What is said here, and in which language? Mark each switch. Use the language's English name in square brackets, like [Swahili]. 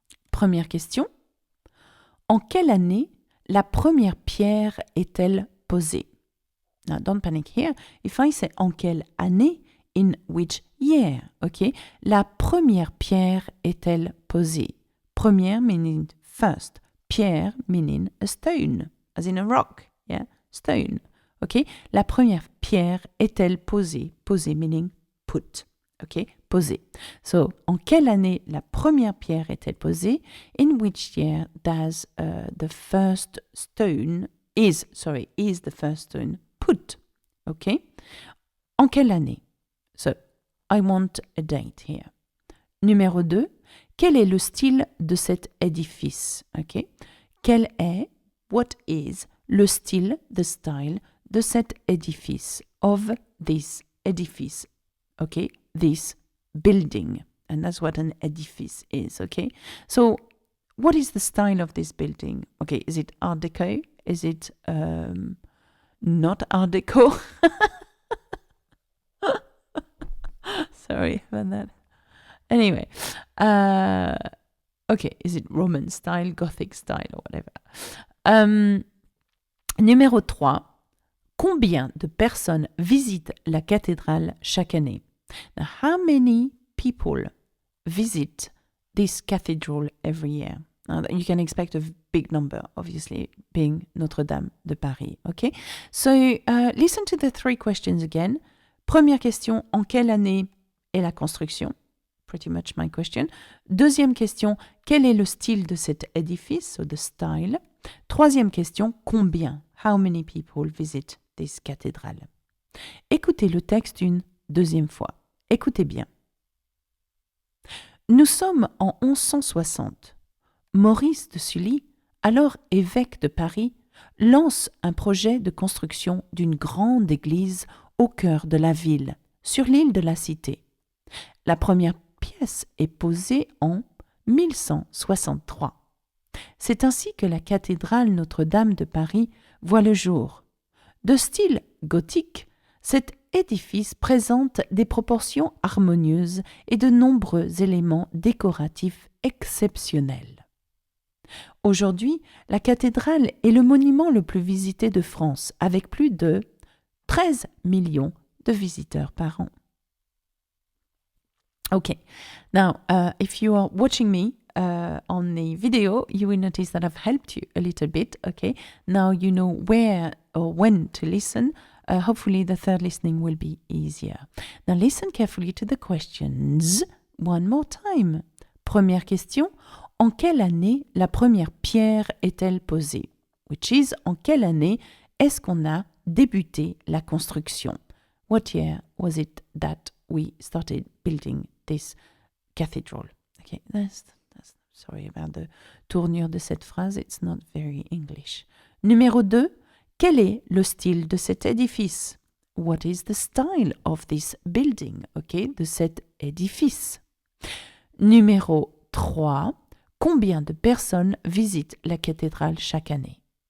[French] Première question. En quelle année la première pierre est-elle posée? [English] Now, don't panic here. If I say [French] en quelle année, [English] in which year, okay? [French] La première pierre est-elle posée? [English] Première meaning first. Pierre meaning a stone, as in a rock, yeah? Stone, okay? [French] La première pierre est-elle posée? Posée [English] meaning put, okay? [French] Posée. So, en quelle année la première pierre est-elle posée? [English] In which year does the first stone is the first stone put? Okay? [French] En quelle année? [English] So, I want a date here. [French] Numéro 2, quel est le style de cet édifice? [English] Okay? [French] Quel est, [English] what is, [French] le style, [English] the style, [French] de cet édifice, [English] of this edifice? Okay? This building. And that's what an edifice is, okay? So, what is the style of this building? Okay, is it Art Deco? Is it not Art Deco? Sorry about that. Anyway, okay, is it Roman style, Gothic style, or whatever? [French] Numéro 3. Combien de personnes visitent la cathédrale chaque année? [English] Now, how many people visit this cathedral every year? Now, you can expect a big number, obviously, being Notre-Dame de Paris, okay? So, listen to the 3 questions again. [French] Première question, en quelle année est la construction? [English] Pretty much my question. [French] Deuxième question, quel est le style de cet édifice, [English] so the style? [French] Troisième question, combien? [English] How many people visit this cathedral? [French] Écoutez le texte une deuxième fois. Écoutez bien. Nous sommes en 1160. Maurice de Sully, alors évêque de Paris, lance un projet de construction d'une grande église au cœur de la ville, sur l'île de la Cité. La première pièce est posée en 1163. C'est ainsi que la cathédrale Notre-Dame de Paris voit le jour. De style gothique, cet édifice présente des proportions harmonieuses et de nombreux éléments décoratifs exceptionnels. Aujourd'hui, la cathédrale est le monument le plus visité de France, avec plus de 13 millions de visiteurs par an. [English] Okay, now if you are watching me on the video, you will notice that I've helped you a little bit, okay? Now you know where or when to listen. Hopefully the third listening will be easier. Now listen carefully to the questions One more time. [French] Première question. En quelle année la première pierre est-elle posée? [English] Which is, [French] en quelle année est-ce qu'on a débuté la construction? [English] What year was it that we started building this cathedral? Okay, that's sorry about the [French] tournure de cette phrase. [English] It's not very English. [French] Numéro 2. Quel est le style de cet édifice? [English] What is the style of this building? [French] Okay, de cet édifice. Numéro 3. Combien de personnes visitent la cathédrale chaque année?